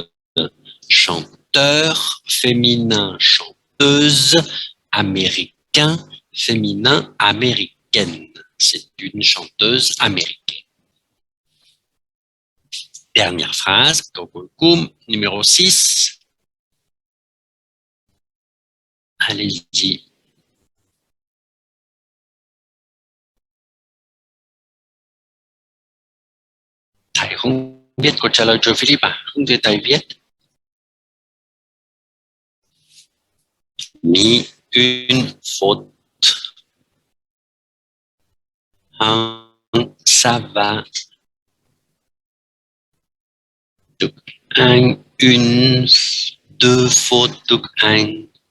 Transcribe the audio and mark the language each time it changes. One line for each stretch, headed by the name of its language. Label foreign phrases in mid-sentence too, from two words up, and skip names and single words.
French: Chanteur, féminin, chanteuse, américain, féminin, américaine. C'est une chanteuse américaine. Dernière phrase, Kokum, numéro 6. Allez-y.
Vietnamese: Thầy không biết câu trả lời cho Philip à? Không thể thầy viết.
French: Mis une faute. Ça va. Đức Anh, une, deux fautes Đức Anh.